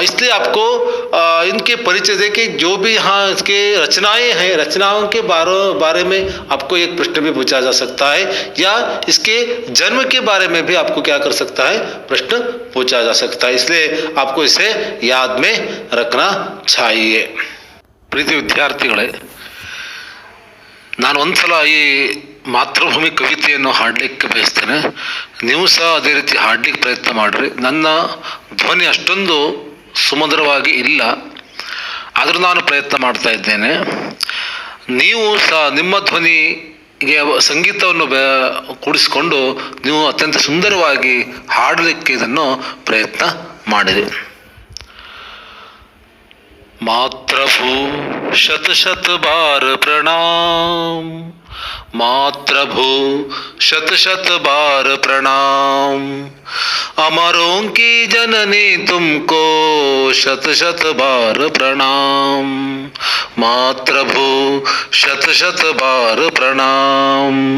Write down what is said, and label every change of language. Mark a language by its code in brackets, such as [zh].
[hi] इसलिए आपको इनके परिचय देके जो भी यहाँ इसके रचनाएं हैं, रचनाओं के बारे में आपको एक प्रश्न भी पूछा जा सकता है, या इसके जन्म के बारे में भी आपको क्या कर सकता है, प्रश्न पूछा जा सकता है। इसलिए आपको इसे याद में रखना चाहिए। [kn] प्रीति ವಿದ್ಯಾರ್ಥಿಗಳೇ, ನಾನು ಒಂದ್ಸಲ ಈ ಮಾತೃಭೂಮಿ ಕವಿತೆಯನ್ನು ಹಾಡಲಿಕ್ಕೆ ಬಯಸ್ತೇನೆ. ನೀವು ಸಹ ಅದೇ ರೀತಿ ಹಾಡಲಿಕ್ಕೆ ಪ್ರಯತ್ನ ಮಾಡಿರಿ. ನನ್ನ ಧ್ವನಿ ಅಷ್ಟೊಂದು ಸುಮಧುರವಾಗಿ ಇಲ್ಲ, ಆದರೂ ನಾನು ಪ್ರಯತ್ನ ಮಾಡ್ತಾ ಇದ್ದೇನೆ. ನೀವು ಸಹ ನಿಮ್ಮ ಧ್ವನಿಗೆ ಸಂಗೀತವನ್ನು ಕೂಡಿಸಿಕೊಂಡು ನೀವು ಅತ್ಯಂತ ಸುಂದರವಾಗಿ ಹಾಡಲಿಕ್ಕೆ ಇದನ್ನು ಪ್ರಯತ್ನ ಮಾಡಿರಿ. [hi] मातृभू शत शत बार प्रणाम, मातृभू शत शत बार प्रणाम, अमरों की जननी तुमको शत शत बार प्रणाम, मातृभू शत शत बार प्रणाम।